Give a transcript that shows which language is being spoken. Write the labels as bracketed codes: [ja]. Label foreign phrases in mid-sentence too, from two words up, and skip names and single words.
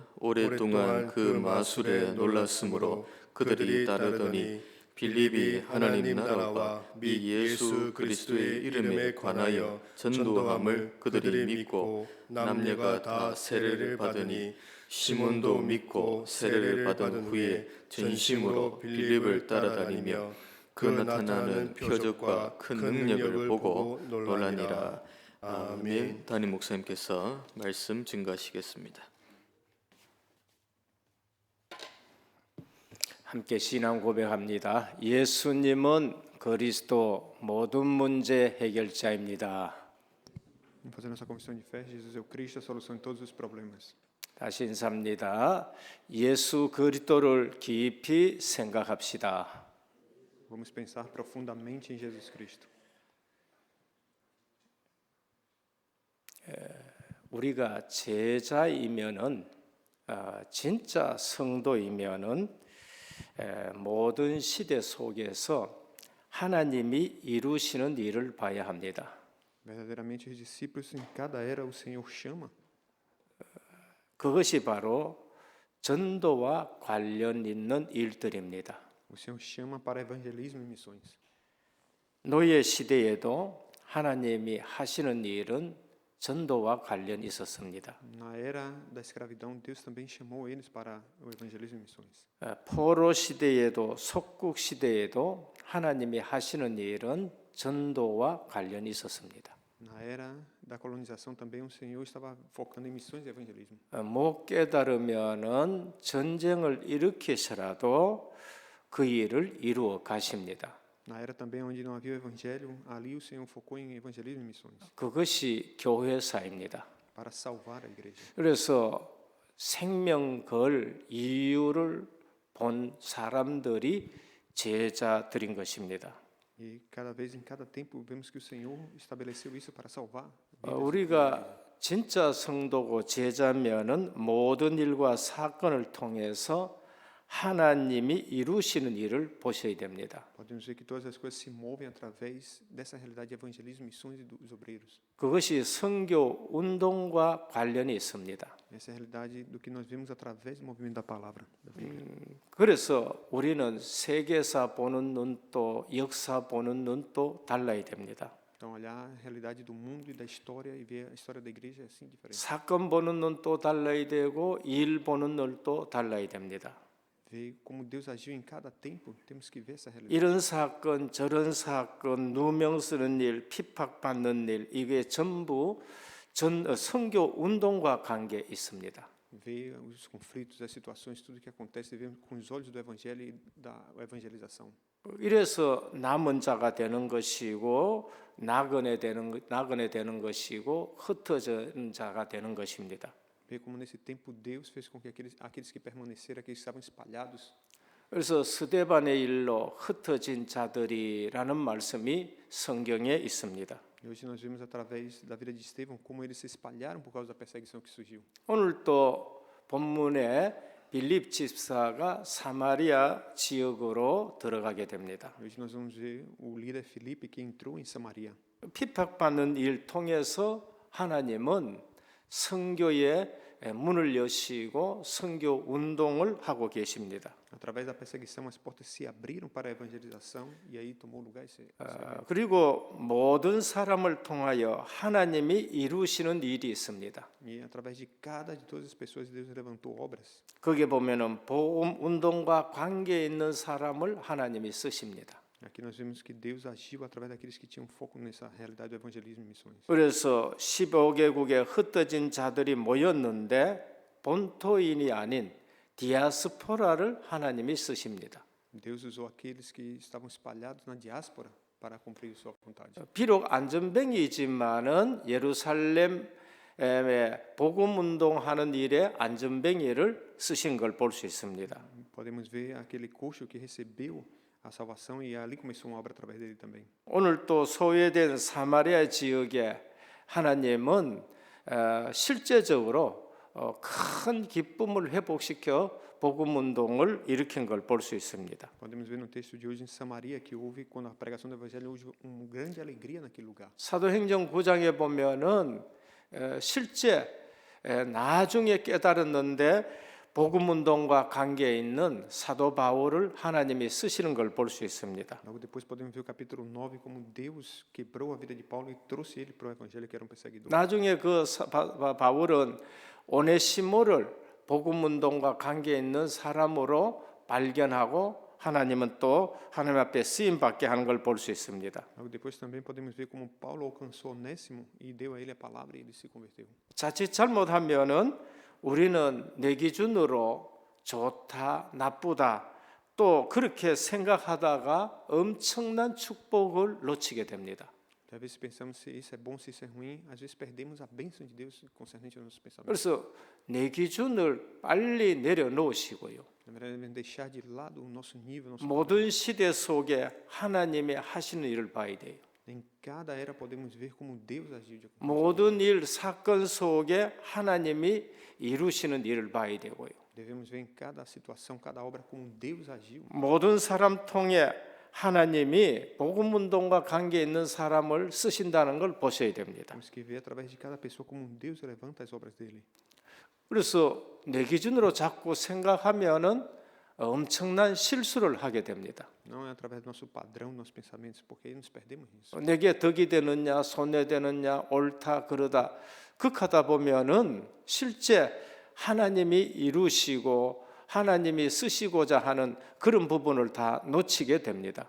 [ko] 오랫동안 그 마술에 놀랐으므로 그들이 따르더니 빌립이 하나님 나라와 미 예수 그리스도의 이름에 관하여 전도함을 그들이 믿고 남녀가 다 세례를 받으니 시몬도 믿고 세례를 받은 후에 전심으로 빌립을 따라다니며 그 나타나는 표적과 큰 능력을 보고 놀라니라. 아멘. 담임 목사님께서 말씀 증거하시겠습니다. 함께 신앙 고백합니다. 예수님은 그리스도 모든 문제 해결자입니다. [pt] Vamos fazer nossa confissão de fé. Jesus é o Cristo, a solução de todos os problemas. [ko] 다시 인사합니다. 예수 그리스도를 깊이 생각합시다. [pt] Vamos pensar profundamente em Jesus Cristo. [ko] 우리가 제자이면은 진짜 성도이면은 모든 시대 속에서 하나님이 이루시는 일을 봐야 합니다. [pt] Verdadeiramente, os discípulos em cada era o Senhor chama. [ko] 그것이 바로 전도와 관련 있는 일들입니다. [pt] O Senhor chama para evangelismo e missões. [ko] 노예 시대에도 하나님이 하시는 일은 전도와 관련 있었습니다. [pt] Na era da escravidão, Deus também chamou eles para o evangelismo e missões. [ko] 포로 시대에도 속국 시대에도 하나님이 하시는 일은 전도와 관련이 있었습니다. [pt] Na era da colonização também o Senhor estava focando em missões e evangelismo. [ko] 못 깨달으면은 전쟁을 일으키서라도 그 일을 이루어 가십니다. [pt] Na era também onde não havia o evangelho, ali o Senhor focou em evangelismo e missões [ko] 그것이 교회사입니다. [pt] para salvar a igreja. [ko] 그래서 생명 걸 이유를 본 사람들이 제자들인 것입니다. [pt] E cada vez em cada tempo vemos que o Senhor estabeleceu isso para salvar. [ko] 우리가 진짜 성도고 제자면은 모든 일과 사건을 통해서 하나님이 이루시는 일을 보셔야 됩니다. [pt] Podemos ver que todas as coisas se movem através dessa realidade de evangelismo, missões e dos obreiros. [ko] 그것이 선교 운동과 관련이 있습니다. [pt] Essa é a realidade do que nós vemos através do movimento da palavra. Da Bíblia. [ko] 그래서 우리는 세계사 보는 눈도 역사 보는 눈도 달라야 됩니다. [pt] Então, olhar a realidade do mundo e da história e ver a história da igreja é assim diferente. [ko] 사건 보는 눈도 달라야 되고 일 보는 눈도 달라야 됩니다. [pt] Ver como Deus agiu em cada tempo, temos que ver essa realidade. [ko] 이런 사건 저런 사건 누명 쓰는 일 핍박받는 일 이게 전부 선교 운동과 관계 있습니다. [pt] Ver os conflitos, as situações, tudo que acontece, ver com os olhos do evangelho e da evangelização. [ko] 이래서 남은 자가 되는 것이고 나그네 되는 것이고 흩어진 자가 되는 것입니다. [pt] Ver como nesse tempo Deus fez com que aqueles que permaneceram, aqueles que estavam espalhados, [ko] 그래서 스데반의 일로 흩어진 자들이라는 말씀이 성경에 있습니다. [pt] e hoje nós vemos através da vida de Estevão como eles se espalharam por causa da perseguição que surgiu. [ko] 오늘 또 본문에 빌립 집사가 사마리아 지역으로 들어가게 됩니다. [pt] Hoje nós vamos ver o líder Filipe que entrou em Samaria. [ko] 핍박받는 일 통해서 하나님은 선교의 문을 여시고 선교 운동을 하고 계십니다. [pt] Através da perseguição, as portas se abriram para a evangelização e aí tomou lugar esse [ko] 그리고 모든 사람을 통하여 하나님이 이루시는 일이 있습니다. [pt] e através de todas as pessoas Deus levantou obras. [ko] 거기에 보면은 보험 운동과 관계 있는 사람을 하나님이 쓰십니다. [pt] Aqui nós vemos que Deus agiu através daqueles que tinham foco nessa realidade do evangelismo e missões. [ko] 그래서 15개국에 흩어진 자들이 모였는데 본토인이 아닌 디아스포라를 하나님이 쓰십니다. [pt] Deus usou aqueles que estavam espalhados na diáspora para cumprir sua vontade. [ko] 비록 안전뱅이지만은 예루살렘에 복음 운동하는 일에 안전뱅이를 쓰신 걸 볼 수 있습니다. [pt] Podemos ver aquele coxo que recebeu a salvação e ali começou uma obra através dele também. [ko] 오늘 또 소외된 사마리아 지역에 하나님은 실제적으로 큰 기쁨을 회복시켜 복음 운동을 일으킨 걸 볼 수 있습니다. [pt] Podemos ver no texto de hoje em Samaria que houve, quando a pregação do evangelho, houve uma grande alegria naquele lugar. [ko] 사도행전 9장에 보면은 실제 나중에 깨달았는데 복음 운동과 관계 있는 사도 바울을 하나님이 쓰시는 걸 볼 수 있습니다. [pt] Logo depois podemos ver o capítulo 9 como Deus quebrou a vida de Paulo e trouxe ele para o evangelho, que era um perseguidor. [ko] 나중에 그 바울은 오네시모를 복음 운동과 관계 있는 사람으로 발견하고 하나님은 또 하나님 앞에 쓰임 받게 하는 걸 볼 수 있습니다. [pt] Logo depois também podemos ver como Paulo alcançou Onésimo e deu a ele a palavra e ele se converteu. [ko] 자칫 잘못하면은 우리는 내 기준으로 좋다, 나쁘다 또 그렇게 생각하다가 엄청난 축복을 놓치게 됩니다. [pt] Às vezes pensamos se isso é bom, se isso é ruim, às vezes perdemos a bênção de Deus concernente aos nossos pensamentos. [ko] 그래서 내 기준을 빨리 내려놓으시고요. [pt] Na verdade, devemos deixar de lado o nosso nível, nosso [ko] 모든 시대 속에 하나님이 하시는 일을 봐야 돼요. [pt] Em cada era podemos ver como Deus agiu de acordo. [ko] 모든 일 사건 속에 하나님이 이루시는 일을 봐야 되고요. [pt] Devemos ver em cada situação, cada obra como Deus agiu. [ko] 모든 사람 통해 하나님이 복음 운동과 관계 있는 사람을 쓰신다는 걸 보셔야 됩니다. [pt] Temos que ver através de cada pessoa como Deus levanta as obras dele. [ko] 그래서 내 기준으로 자꾸 생각하면은 엄청난 실수를 하게 됩니다. [pt] Não é através do nosso padrão, dos nossos pensamentos, porque aí nos perdemos nisso. [ko] 내게 덕이 되느냐 손해되느냐 옳다 그러다 극하다 보면은 실제 하나님이 이루시고 하나님이 쓰시고자 하는 그런 부분을 다 놓치게 됩니다.